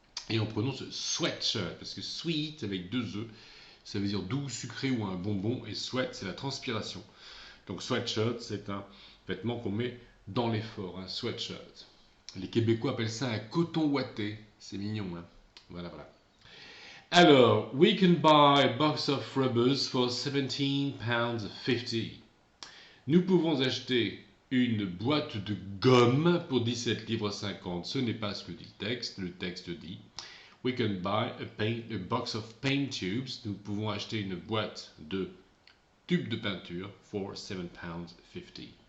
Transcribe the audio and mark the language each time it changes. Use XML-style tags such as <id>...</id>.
<fr>Et on prononce sweatshirt parce que sweet avec 2 E, ça veut dire doux, sucré ou un bonbon, et sweat c'est la transpiration. Donc sweatshirt c'est un vêtement qu'on met dans l'effort, un sweatshirt. Les Québécois appellent ça un coton ouaté. C'est mignon, hein? Voilà.</fr> <en>Alors, we can buy a box of rubbers for £17.50.</en> <fr>Nous pouvons acheter une boîte de gomme pour 17 livres 50. Ce n'est pas ce que dit le texte. Le texte dit</fr> <en>we can buy a box of paint tubes.</en> <fr>Nous pouvons acheter une boîte de tubes de peinture</fr> <en>for £7.50.</en>